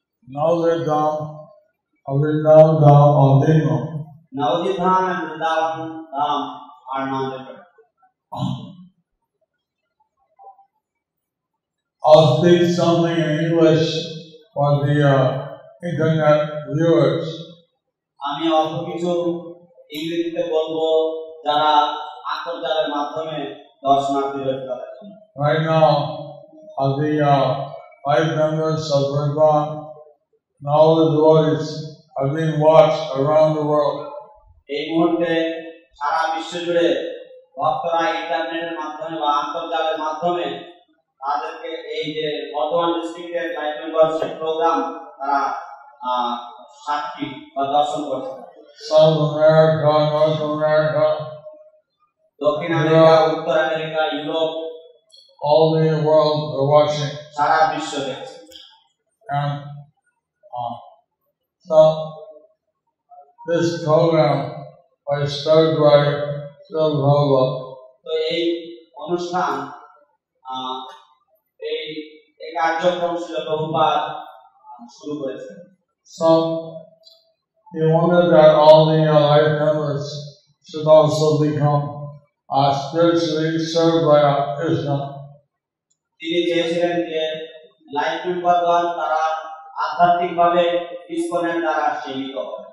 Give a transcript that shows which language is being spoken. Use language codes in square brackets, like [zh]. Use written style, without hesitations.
[en] Navadvip Dham, Vrindavan Dham, Aldino. Navadvip Dham and Vrindavan Dham are non-different. I'll speak something in English for the internet viewers. [bn] আমি অল্প কিছু ইংরেজিতে বলবো যারা আন্তর্জালের মাধ্যমে দর্শনার্থী রয়েছে তাদের জন্য। [en] Right now, the 5 members of Bhagwan and all the devotees are being watched around the world. [bn] এই মুহূর্তে সারা বিশ্ব জুড়ে ভক্তরা ইন্টারনেটের মাধ্যমে বা আন্তর্জালের মাধ্যমে তাদেরকে এই যে বর্ধমান ডিস্ট্রিক্টের লাইফ মেম্বারশিপ প্রোগ্রাম তারা সাক্ষী বা দর্শন করছে। [en] South America, North America, [bn] দক্ষিণ আমেরিকা, উত্তর America, Europe, [en] all the world are watching. [bn] সারা বিশ্ব দেখছে। [en] And so this program was started by Srila Prabhupada. [bn] তো এই অনুষ্ঠান এই কার্যক্রম ছিল প্রভুপাদ শুরু করেছেন। [en] So he wanted that all the life members should also become spiritually served by Krishna. [bn] তিনি চেয়েছিলেন যে লাইফ মেম্বারগণ তারা আধ্যাত্মিকভাবে ইসকনের দ্বারা সেবিত হবে।